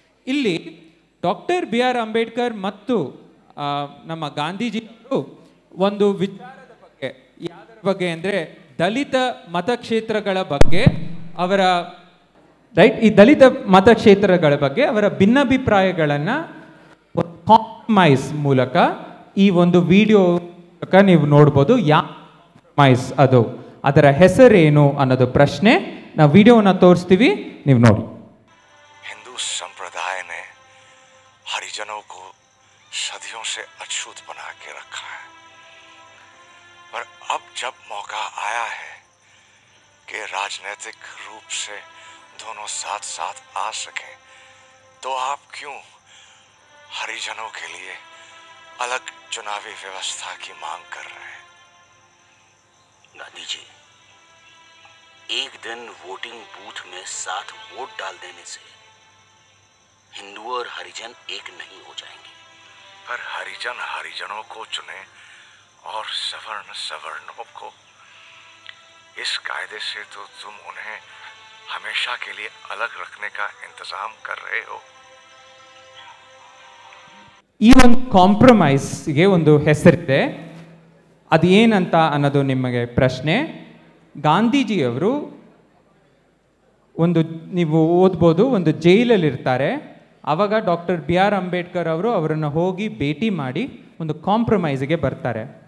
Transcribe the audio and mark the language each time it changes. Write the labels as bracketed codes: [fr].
[kn] ಇಲ್ಲಿ doctor BR Ambedkar ಮತ್ತು ನಮ್ಮ ಗಾಂಧೀಜಿಯವರು ಒಂದು ವಿಚಾರದ ಬಗ್ಗೆ, ಯಾವುದರ ಬಗ್ಗೆ ಅಂದರೆ ದಲಿತ ಮತಕ್ಷೇತ್ರಗಳ ಬಗ್ಗೆ, ಅವರ ಈ ದಲಿತ ಮತಕ್ಷೇತ್ರಗಳ ಬಗ್ಗೆ ಅವರ ಭಿನ್ನಾಭಿಪ್ರಾಯಗಳನ್ನು ಕಾಂಪ್ರಮೈಸ್ ಮೂಲಕ ಈ ಒಂದು ವಿಡಿಯೋ ಮೂಲಕ ನೀವು ನೋಡ್ಬೋದು. ಕಾಂಪ್ರಮೈಸ್ ಅದು, ಅದರ ಹೆಸರೇನು ಅನ್ನೋದು ಪ್ರಶ್ನೆ. ನಾವು ವಿಡಿಯೋವನ್ನು ತೋರಿಸ್ತೀವಿ, ನೀವು ನೋಡಿ. [hi] हिंदू संप्रदाय ने हरिजनों को सदियों से अछूत बना के रखा है, पर अब जब मौका आया है कि राजनीतिक रूप से दोनों साथ साथ आ सकें, तो आप क्यों हरिजनों के लिए अलग चुनावी व्यवस्था की मांग कर रहे हैं? गांधी जी, एक दिन वोटिंग बूथ में 7 वोट डाल देने से हिंदू और हरिजन एक नहीं हो जाएंगे। पर हरिजन हरिजनों को चुने और सवर्ण सवर्णों को। इस कायदे से तो तुम उन्हें हमेशा के लिए अलग रखने का इंतजाम कर रहे हो। [kn] ಈ ಒಂದು ಕಾಂಪ್ರಮೈಸ್ಗೆ ಒಂದು ಹೆಸರಿದೆ, ಅದು ಏನಂತ ಅನ್ನೋದು ನಿಮಗೆ ಪ್ರಶ್ನೆ. ಗಾಂಧೀಜಿಯವರು ಒಂದು, ನೀವು ಓದ್ಬೋದು, ಒಂದು ಜೈಲಲ್ಲಿರ್ತಾರೆ. ಆವಾಗ ಡಾಕ್ಟರ್ BR ಅಂಬೇಡ್ಕರ್ ಅವರು ಅವರನ್ನು ಹೋಗಿ ಭೇಟಿ ಮಾಡಿ ಒಂದು ಕಾಂಪ್ರಮೈಸ್ಗೆ ಬರ್ತಾರೆ.